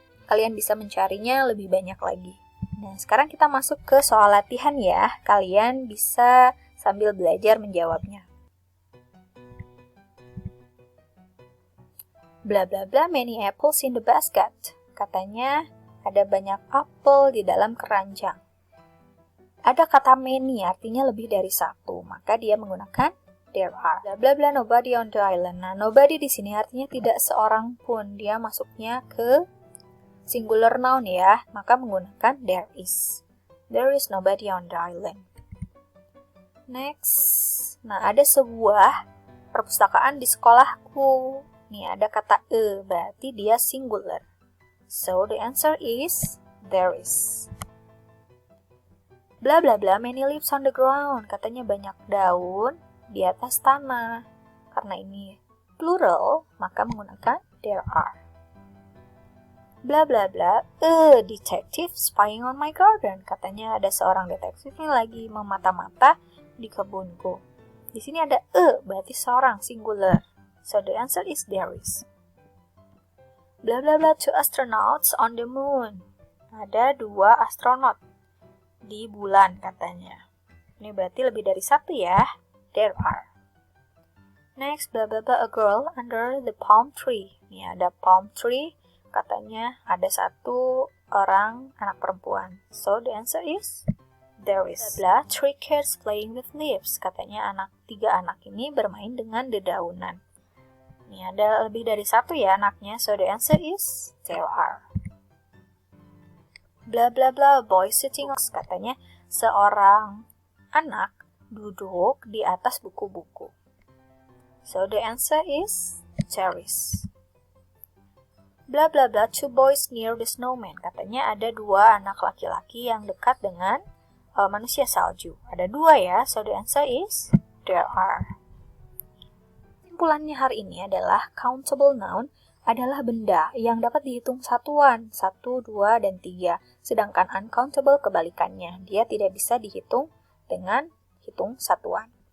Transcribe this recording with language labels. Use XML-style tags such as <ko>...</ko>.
<id>Kalian bisa mencarinya lebih banyak lagi. Nah, sekarang kita masuk ke soal latihan ya. Kalian bisa sambil belajar menjawabnya.</id> <en>Bla bla bla, many apples in the basket.</en> <id>Katanya ada banyak apel di dalam keranjang. Ada kata many, artinya lebih dari satu. Maka dia menggunakan</id> <en>there are. Bla bla bla, nobody on the island.</en> <id>Nah, nobody di sini artinya tidak seorang pun. Dia masuknya ke singular noun ya. Maka menggunakan there is.</id> <en>There is nobody on the island. Next.</en> <id>Nah, ada sebuah perpustakaan di sekolahku. Nih, ada kata berarti dia singular.</id> <en>So, the answer is there is. Bla bla bla, many leaves on the ground.</en> <id>Katanya banyak daun di atas tanah. Karena ini plural, maka menggunakan there are.</id> <en>Bla bla bla, a detective spying on my garden.</en> <id>Katanya ada seorang detektif yang lagi memata-mata di kebunku. Di sini ada berarti seorang singular.</id> <en>So the answer is there is. Bla bla bla, 2 astronauts on the moon.</en> <id>Ada 2 astronot di bulan katanya. Ini berarti lebih dari 1 ya.</id> <en>There are. Next, blah blah blah, a girl under the palm tree.</en> <id>Ini ada palm tree, katanya ada 1 orang anak perempuan.</id> <en>So, the answer is There is blah, 3 cats playing with leaves.</en> <id>Katanya 3 anak ini bermain dengan dedaunan. Ini ada lebih dari 1 ya anaknya.</id> <en>So the answer is there are. Blah blah blah, boy sitting on.</en> <id>Katanya seorang anak duduk di atas buku-buku.</id> <en>So the answer is there is. Blah blah blah, 2 boys near the snowman.</en> <id>Katanya ada 2 anak laki-laki yang dekat dengan manusia salju. Ada 2 ya,</id> <en>so the answer is there are.</en> <id>Kesimpulannya hari ini adalah countable noun adalah benda yang dapat dihitung satuan, 1, 2, dan 3. Sedangkan uncountable kebalikannya, dia tidak bisa dihitung dengan hitung satuan.</id>